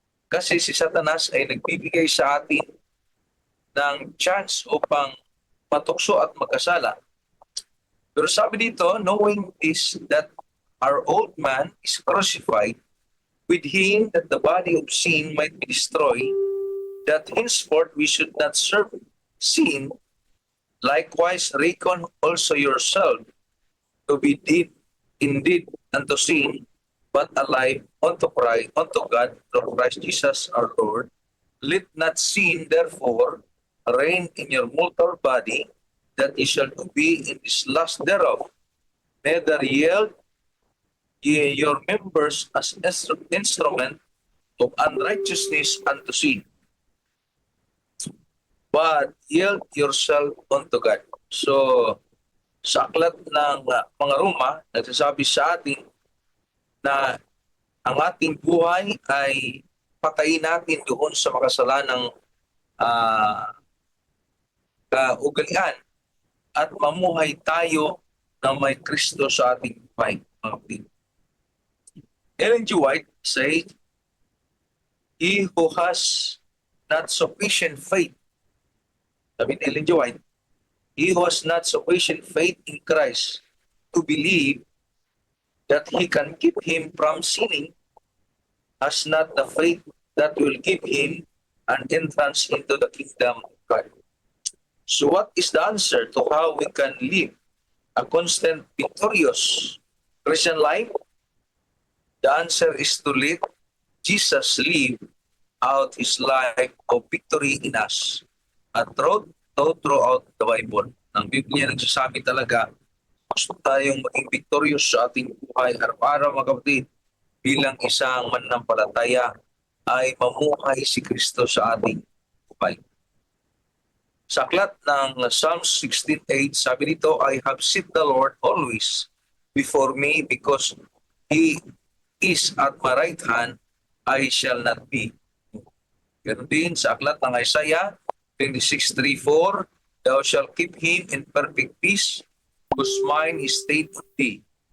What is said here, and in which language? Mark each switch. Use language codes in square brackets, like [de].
[tl] Kasi si Satanas ay nagbibigay sa atin ng chance upang matukso at magkasala. Pero sabi dito, [en] knowing this, that our old man is crucified with him, that the body of sin might be destroyed, that henceforth we should not serve sin, likewise reckon also yourself to be dead indeed unto sin, but alive unto Christ, unto God, through Christ Jesus our Lord. Let not sin, therefore, reign in your mortal body, that ye shall obey in this lust thereof. Neither yield ye your members as instrument of unrighteousness unto sin, but yield yourself unto God. [tl] So, sa aklat ng mga Roma, nagsasabi sa atin na ang ating buhay ay patayin natin doon sa makasalanang kaugalian at mamuhay tayo na may Kristo sa ating buhay. [en] Ellen G. White said, "He who has not sufficient faith [tl] Sabi ni [en] Ellen G. White, he who has not sufficient faith in Christ to believe that he can keep him from sinning has not the faith that will give him an entrance into the kingdom of God. So what is the answer to how we can live a constant victorious Christian life? The answer is to let Jesus live out his life of victory in us. At throughout the Bible, [tl] ang Biblia nagsasabi talaga, gusto tayong maging victorious sa ating buhay araw-araw, mga kapatid, bilang isang mananampalataya ay mamuhay si Kristo sa ating buhay. Sa aklat ng [en] Psalm 16:8, [tl] sabi dito, [en] I have set the Lord always before me because He is at my right hand, I shall not be. [tl] Ganun din sa aklat ng [en] Isaiah 26:3-4, Thou shalt keep him in perfect peace, whose mind is stayed on thee.